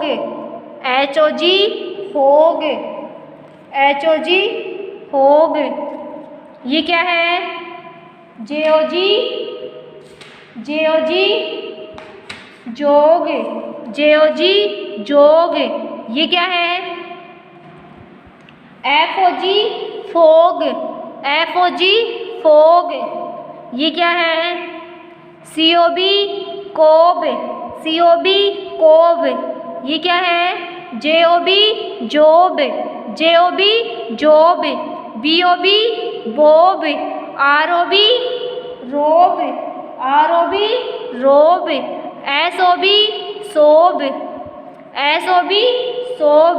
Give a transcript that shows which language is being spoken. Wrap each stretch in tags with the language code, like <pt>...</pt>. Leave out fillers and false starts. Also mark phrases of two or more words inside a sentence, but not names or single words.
<en>HOG hog. HOG hog.</en> <hi>ये क्या है?</hi> <en>JOG JOG jog. JOG jog.</en> <hi>ये क्या है?</hi> <en>FOG fog. FOG fog.</en> <hi>ये क्या है?</hi> <en>COB cob. COB cob.</en> <hi>ये क्या है?</hi> <en>JOB job. JOB job. BOB bob. ROB rob. ROB rob. SOB sob. SOB sob.</en>